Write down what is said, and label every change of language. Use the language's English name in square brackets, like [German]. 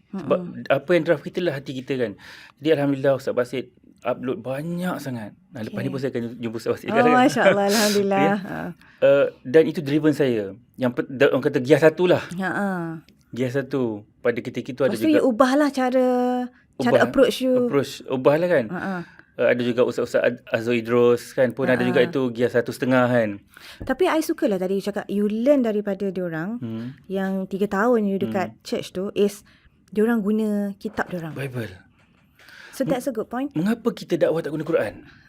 [Malay] Sebab apa yang drive kita lah hati kita kan. Jadi Alhamdulillah Ustaz Basit upload banyak sangat. Lepas ni pun saya akan jumpa Ustaz Basit. Masya Allah, Alhamdulillah. Dan itu driven saya. Yang orang kata gear satu lah. Gear satu. Pada ketika itu ada juga. Lepas tu you ubahlah cara approach you. Ubahlah kan. Ada juga Ustaz-Ustaz Azul Idros kan. Pun ada juga itu gear 1.5 kan. Tapi I sukalah tadi you cakap, [English] you learn [Malay] daripada diorang yang 3 tahun you dekat church tu, is diorang guna kitab diorang, [English] Bible. So that's a good point. [Malay] Mengapa kita dakwah tak guna Quran?